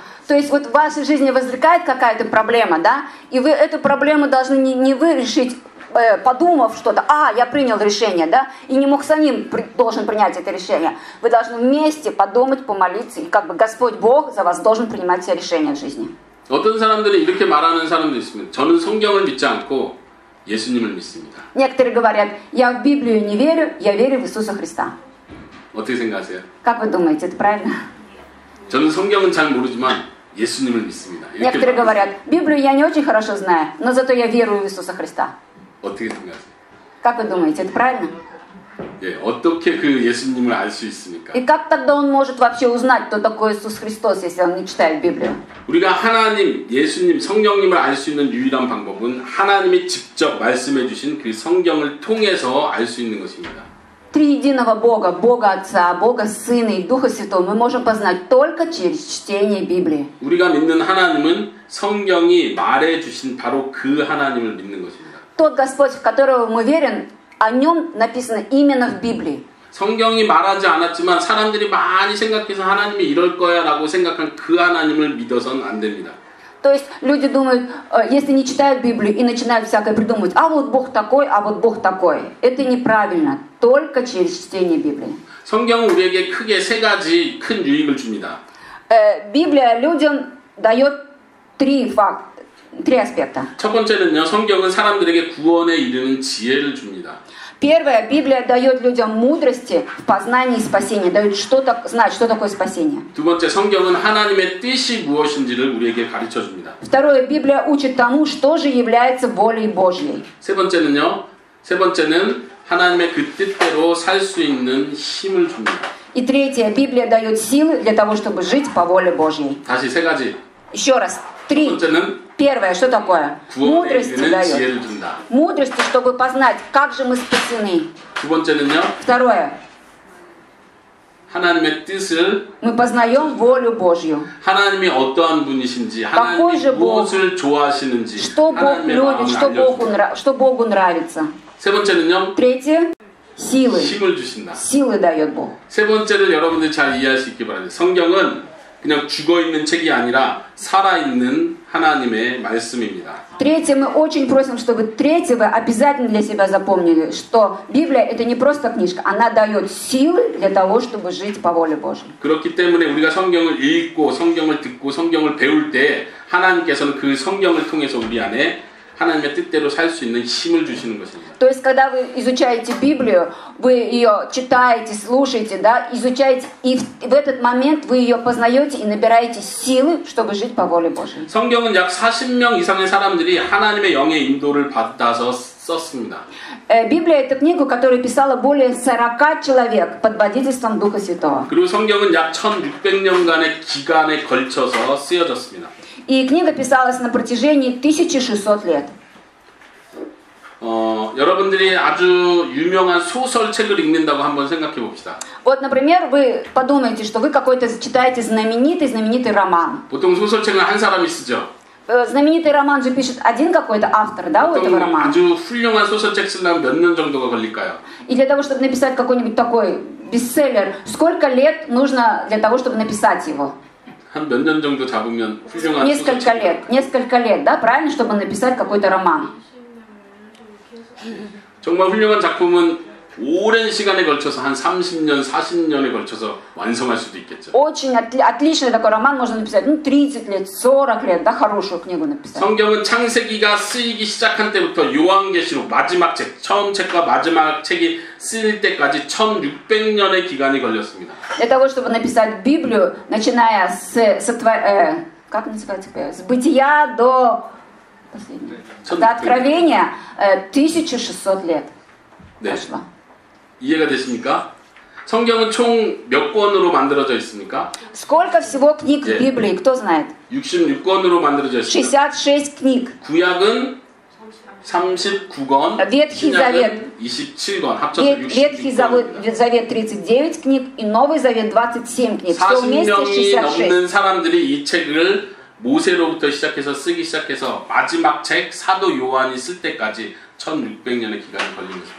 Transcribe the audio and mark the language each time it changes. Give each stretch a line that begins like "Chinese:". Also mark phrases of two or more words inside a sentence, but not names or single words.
Russian: То есть вот в вашей жизни возникает какая-то проблема, да, и вы эту проблему должны не вы решить, подумав что-то, я принял решение, да, и не мог самим должен принять это решение. Вы должны вместе подумать, помолиться, и как бы Господь Бог за вас должен принимать все решения в жизни.
Korean: 어떤 사람들이 이렇게 말하는 사람도 있습니다. 저는 성경을 믿지 않고 예수님을 믿습니다.
Russian: Некоторые говорят, я в Библию не верю, я верю в Иисуса Христа.
Korean: 어떻게 생각하세요?
Russian: Как вы думаете, это правильно?
Korean: 저는 성경은 잘 모르지만 예수님을 믿습니다.
Russian: Некоторые говорят, Библию я не очень хорошо знаю, но зато я верую в Иисуса Христа.
Korean: 어떻게 생각하세요?
Russian: Как вы думаете, это правильно?
Korean: 예, 어떻게 그 예수님을 알 수 있습니까?
Russian: И как тогда он может вообще узнать, кто такой Иисус Христос, если он не читает Библию?
Korean: 우리가 하나님, 예수님, 성령님을 알 수 있는 유일한 방법은 하나님이 직접 말씀해 주신 그 성경을 통해서 알 수 있는 것입니다.
Russian: Триединого Бога, Бога Отца, Бога Сына и Духа Святого мы можем познать только через чтение Библии.
Korean: 우리가 믿는 하나님은 성경이 말해 주신 바로 그 하나님을 믿는 것입니다.
Russian: Тот Господь, в которого мы верим, о нем написано именно в Библии.
Korean: 성경이 말하지 않았지만 사람들이 많이 생각해서 하나님이 이럴 거야 라고 생각한 그 하나님을 믿어서는 안 됩니다.
Russian: То есть люди думают, если не читают Библию и начинают всякое придумывать, а вот Бог такой, а вот Бог такой. Это неправильно. Только через чтение Библии.
Korean: 성경은 우리에게 크게 세 가지 큰 유익을 줍니다.
Russian: Библия людям дает три аспекта.
Korean: 첫 번째는요, 성경은 사람들에게 구원에 이르는 지혜를 줍니다.
Russian: Первое, Библия дает людям мудрости в познании спасения, дает знать, что такое спасение.
Korean: 두 번째, 성경은 하나님의 뜻이 무엇인지를 우리에게 가르쳐 줍니다.
Russian: Второе, Библия учит тому, что же является волей Божьей.
Korean: 세 번째는 하나님의 그 뜻대로 살 수 있는 힘을 줍니다.
Russian: И третье, Библия дает силы для того, чтобы жить по воле Божьей.
Korean: 다시 세 가지.
Russian: Еще раз, три. Первое, что такое? Мудрости дает. Мудрости, чтобы познать, как же мы спасены. Второе.
Korean: 하나님의 뜻을
Russian: мы познаем волю Божью.
Korean: 하나님이 어떠한 분이신지, 하나님이 무엇을 좋아하시는지,
Russian: что Бог любит, что Богу нравится.
Korean: 세 번째는요.
Russian: третье, силы.
Korean: 힘을 주신다.
Russian: силы дает Бог.
Korean: 세 번째를 여러분들 잘 이해할 수 있기 바랍니다. 성경은 그냥 죽어 있는 책이 아니라 살아 있는 하나님의 말씀입니다.
Russian: Третье, мы очень просим, чтобы третье вы обязательно для себя запомнили, что Библия это не просто книжка, она дает силы для того, чтобы жить по воле Божьей.
Korean: 그렇기 때문에 우리가 성경을 읽고 성경을 듣고 성경을 배울 때 하나님께서는 그 성경을 통해서 우리 안에 하나님의 뜻대로 살 수 있는 힘을 주시는 것입니다.
Russian: То есть, когда вы изучаете Библию, вы ее читаете, слушаете, да, изучаете, и в этот момент вы ее познаете и набираете силы, чтобы жить по воле Божьей.
Korean: 성경은 약 40명 이상의 사람들이 하나님의 영의 인도를 받아서 썼습니다.
Russian: Библия это книга, которую писала более 40 человек под водительством Духа Святого.
Korean: 그리고 성경은 약 1600년간의 기간에 걸쳐서 쓰여졌습니다.
Russian: И книга писалась на протяжении 1600 лет.
Korean: 여러분들이 아주 유명한 소설책을 읽는다고 한번 생각해 봅시다.
Russian: Вот, например, вы подумаете, что вы какой-то читаете знаменитый роман.
Korean: 보통 소설책은 한 사람이 쓰죠.
Russian: Знаменитый роман же пишет один какой-то автор, да, у этого
Korean: 보통
Russian: романа.
Korean: 아주 훌륭한 소설책 쓰려면 몇 년 정도가 걸릴까요?
Russian: И для того, чтобы написать какой-нибудь такой бестселлер, сколько лет нужно для того, чтобы написать его?
Korean: 한 몇 년 정도 잡으면 훌륭한 소설책.
Russian: Несколько лет, да, правильно, чтобы написать какой-то роман.
Korean: 정말 훌륭한 작품은 오랜 시간에 걸쳐서 한 30년, 40년에 걸쳐서 완성할 수도 있겠죠.
Russian: Очень отличный такой роман можно написать, 30 лет, 40 лет, да, хорошую книгу написать.
Korean: 성경은 창세기가 쓰이기 시작한 때부터 요한계시록 마지막 책, 처음 책과 마지막 책이 쓰일 때까지 1600년의 기간이 걸렸습니다.
Russian: Для того, чтобы написать Библию, начиная как называется, с бытия до Откровения, 1600 лет прошло.
Korean: 이해가 되십니까? 성경은 총 몇 권으로 만들어져 있습니까?
Russian: Сколько всего книг в Библии, кто знает?
Korean: 66권으로 만들어져 있습니다.
Russian: 66 книг.
Korean: 구약은 39권,
Russian: Ветхий Завет.
Korean: 27권, 합쳐서
Russian: Ветхий
Korean: 66권.
Russian: Завет 39 книг и Новый Завет 27 книг. Все вместе
Korean: 40명이
Russian: 66.
Korean: 넘는 사람들이 이 책을 모세로부터 시작해서 쓰기 시작해서 마지막 책 사도 요한이 쓸 때까지 1600년의 기간이 걸린 것입니다.